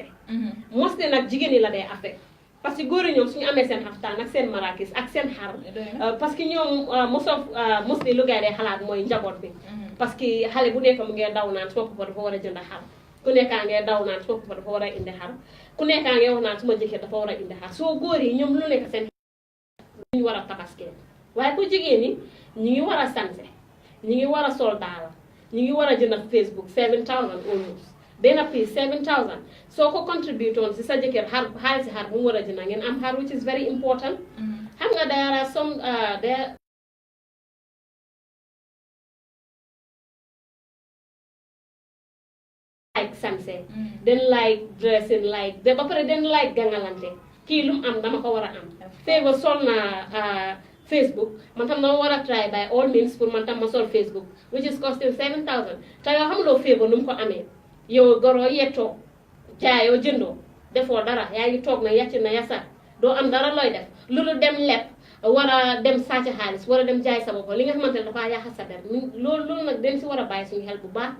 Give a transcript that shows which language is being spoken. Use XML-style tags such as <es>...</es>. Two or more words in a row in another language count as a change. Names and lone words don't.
<wo>Mostly nag jigéen ñi la day affect</wo> <fr>parce que</fr> <wo>góor yi ñoom suñu amee seen xaftaan ak seen marakis ak seen xar</wo> <fr>parce que</fr> <wo>ñoom mostly lu gaay day xalaat mooy njaboot bi</wo> <fr>parce que</fr> <wo>xale bu nekk mu ngee daw naan suma papa dafa war a jënd xar, ku nekkaa ngee daw naan suma papa dafa war a indi xar, ku nekkaa ngee wax naan suma jëkkër dafa war a indi xar. Soo góor yi ñoom lu nekk seen ñu war a tabaskee, waaye ku jigéen ñi ñu ngi war a sanse, ñu ngi war a sol daala, ñu ngi war a jënd Facebook 7,000 almost. Benn piece 7,000. So ko contribute on si sa jëkkër xaalis si xar bu mu war a jënd ngeen am xar,</wo> <en>which is very important.</en> <wo>Xam nga</wo> <en>there are some there like sanse, then like dressing, like</en> <wo>ba pare</wo> <en>then like gangalante.</en> <wo>Kii lu mu am dama ko war a am. Favor sol na Facebook, man tam dama war a</wo> <en>try by all means</en> <wo>pour man tam ma sol Facebook,</wo> <en>which is costing 7,000.</en> <wo>Te yoo xamuloo Favor nu mu ko amee. Yow goro yettoo jaayoo jëndoo defoo dara yaa ngi toog na yàcc na yasa doo am dara looy def loolu dem leb war a dem sàcc xaalis war a dem jaay sa bopp li nga xamante ne dafa yàq sa der loolu nag dañ si war a bàyyi suñu xel bu baax.</wo>